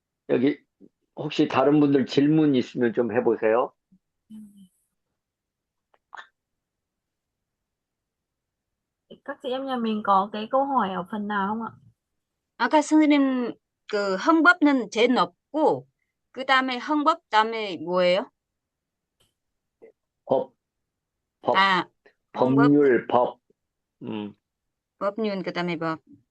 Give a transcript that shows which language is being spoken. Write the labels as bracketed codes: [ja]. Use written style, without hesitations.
[ko] 여기 혹시 다른 분들 질문 있으면 좀 해보세요. [vi] các chị em nhà mình có cái câu hỏi ở phần nào không ạ? [ko] 아까 선생님 그 헌법은 제일 높고 그 다음에 헌법 다음에 뭐예요? 법, 법, 아, 헌법, 법률, 법. 음. 법률 그 다음에 법.